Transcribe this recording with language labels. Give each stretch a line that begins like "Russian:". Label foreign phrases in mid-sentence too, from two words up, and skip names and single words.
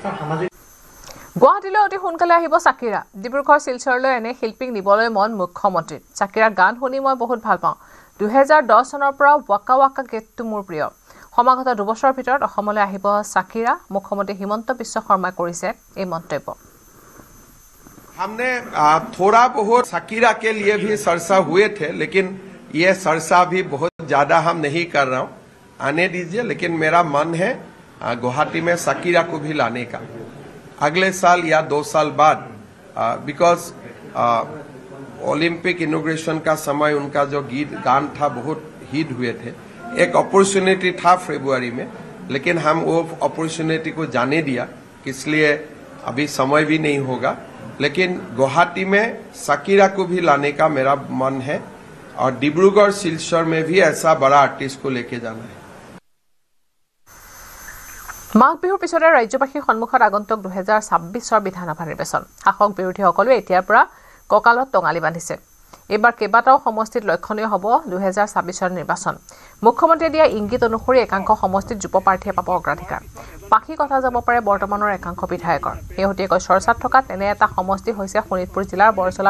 Assamese: গুৱাহাটীলৈ অতি সোনকালে আহিব চাকিৰা ডিব্ৰুগড় শিলচৰলৈ এনে শিল্পীক নিবলৈ মন মুখ্যমন্ত্ৰীৰ চাকিৰাৰ গান শুনি মই বহুত ভাল পাওঁ 2010 চনৰ পৰা ৱাকা ৱাকা গীতটো মোৰ প্ৰিয় সমাগত 2 বছৰৰ ভিতৰত অসমলৈ আহিব চাকিৰা মুখ্যমন্ত্ৰী হিমন্ত বিশ্ব শৰ্মাই কৰিছে এই মন্তব্য
Hindi: हमने थोड़ा बहुत शकीरा के लिए भी चर्चा हुए थे लेकिन ये चर्चा भी बहुत ज्यादा हम नहीं कर रहा हूँ आने दीजिए लेकिन मेरा मन है गुवाहाटी में शकीरा को भी लाने का अगले साल या 2 साल बाद बिकॉज
English: Olympic inauguration
Hindi: का समय उनका जो गान था बहुत हिट हुए थे एक अपॉर्चुनिटी था फरवरी में लेकिन हम वो अपॉर्चुनिटी को जाने दिया इसलिए अभी समय भी नहीं होगा लेकिन गुवाहाटी में शकीरा को भी लाने का मेरा मन है और डिब्रूगढ़ सिलचर में भी ऐसा बड़ा आर्टिस्ट को लेके जाना है
Assamese: মাঘ বিহুৰ পিছতে ৰাজ্যবাসীৰ সন্মুখত আগন্তুক 2026 বিধানসভা নিৰ্বাচন শাসক বিৰোধী সকলোৱে এতিয়াৰ পৰা ককালত টঙালি বান্ধিছে এবাৰ কেইবাটাও সমষ্টিত লক্ষণীয় হ'ব 2026 নিৰ্বাচন মুখ্যমন্ত্ৰীয়ে দিয়া ইংগিত অনুসৰি একাংশ সমষ্টিত যুৱ প্ৰাৰ্থীয়ে পাব অগ্ৰাধিকাৰ পাখি কথা যাব পাৰে বৰ্তমানৰ একাংশ বিধায়কৰ শেহতীয়াকৈ চৰ্চাত থকা তেনে এটা সমষ্টি হৈছে শোণিতপুৰ জিলাৰ বৰচলা